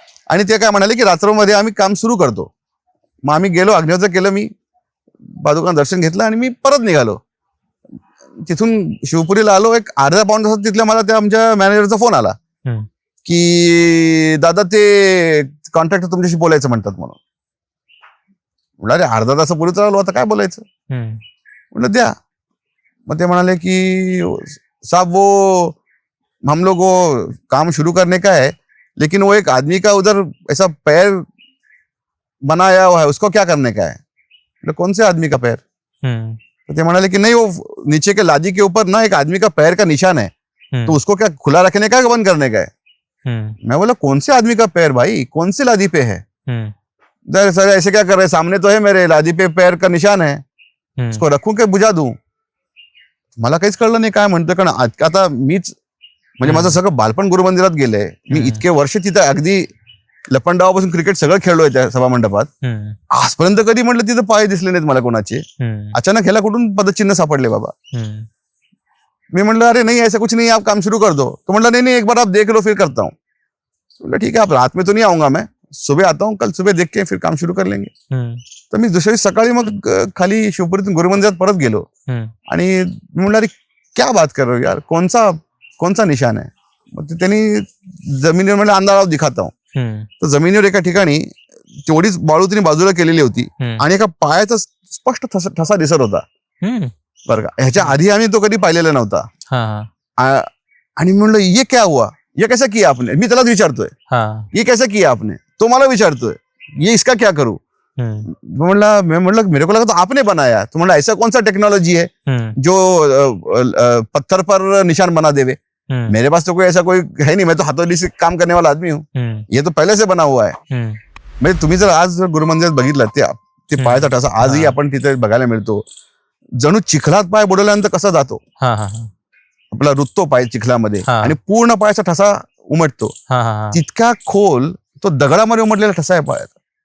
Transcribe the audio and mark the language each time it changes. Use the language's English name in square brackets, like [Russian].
[Marathi] आणि ते काय म्हणाले की रात्रमध्ये आम्ही काम सुरू करतो. मग आम्ही गेलो, अग्निहोत्र केलं, मी पादुकांचं दर्शन घेतलं आणि मी परत निघालो. तिथून शिवपुरीला आलो, एक अर्ध्या पाऊण तासात तिथल्या मला त्या आमच्या मॅनेजरचा फोन आला की दादा ते कॉन्ट्रॅक्टर तुमच्याशी बोलायचं म्हणतात म्हणून. म्हटलं अरे अर्धा तासापूर्वीच आलो, आता काय बोलायचं. म्हटलं द्या. मग ते म्हणाले की [Hindi] साहब वो हम लोग वो काम शुरू करने का है, लेकिन वो एक आदमी का उधर ऐसा पैर बनाया हुआ है, उसको क्या करने का है. मतलब कौन से आदमी का पैर. [Marathi] तो ते म्हणाले की [Hindi] नहीं वो नीचे के लादी के ऊपर ना एक आदमी का पैर का निशान है, तो उसको क्या खुला रखने का है बंद करने का है. मैं बोला कौन से आदमी का पैर भाई, कौन से लादी पे है. सर ऐसे क्या कर रहे, सामने तो है मेरे लादी पे पैर का निशान है, उसको रखूं के बुझा दूं. [Marathi] मला काहीच कळलं नाही काय म्हणतोय, कारण आता मीच म्हणजे माझं सगळं बालपण गुरुमंदिरात गेलंय. मी इतके वर्ष तिथं अगदी लपंडावापासून क्रिकेट सगळं खेळलोय त्या सभा मंडपात. आजपर्यंत कधी म्हटलं तिथं पाय दिसले नाहीत मला कोणाचे. अचानक ह्याला कुठून पदचिन्ह सापडले बाबा. मी म्हटलं अरे [Hindi] नहीं ऐसा कुछ नहीं, आप काम शुरू कर दो. [Marathi] तो म्हटलं [Hindi] नहीं एक बार आप देख लो फिर करता हूँ. बोला ठीक है, आप रात में तो नहीं आऊंगा, मैं सुबह आता हूँ, कल सुबह देख के फिर काम शुरू कर लेंगे. [Marathi] तर मी दुसऱ्या दिवशी सकाळी मग खाली शिवपुरीतून गुरुमंदिरात परत गेलो आणि मी म्हटलं [Hindi] अरे क्या बात कर रहे हो यार, [Marathi] कोणचा निशान आहे. मग त्यांनी जमिनीवर म्हटलं अंधारावर [Hindi] दिखाता हूँ. [Marathi] तर जमिनीवर एका ठिकाणी तेवढीच बाळू त्यांनी बाजूला केलेली होती आणि एका पायाचा स्पष्ट ठसा दिसत होता बरं का. ह्याच्या आधी आम्ही तो कधी पाहिलेला नव्हता. आणि म्हणलं [Hindi] ये क्या हुआ, ये कैसा किया आपने. [Marathi] मी त्यालाच विचारतोय [Hindi] ये कैसा किया आपने. [Marathi] तो मला विचारतोय [Hindi] ये इसका क्या करूं. मैं [Marathi] म्हणलं [Hindi] मेरे को लगा तो आपने बनाया. [Marathi] तो म्हणलं [Hindi] ऐसा कौन सा टेक्नोलॉजी है जो पत्थर पर निशान बना देवे. मेरे पास तो कोई ऐसा कोई है नहीं, मैं तो हाथों से काम करने वाला आदमी हूँ. ये तो पहले से बना हुआ है. [Marathi] म्हणजे तुम्ही जर आज गुरुमंदिरात बघितलं ते पायाचा ठसा आजही आपण तिथे बघायला मिळतो. जणू चिखलात पाय बुडवल्यानंतर कसा जातो आपला रुततो पाय चिखलामध्ये आणि पूर्ण पायाचा ठसा उमटतो, तितका खोल तो दगडामध्ये उमटलेला ठसा आहे पायाचा.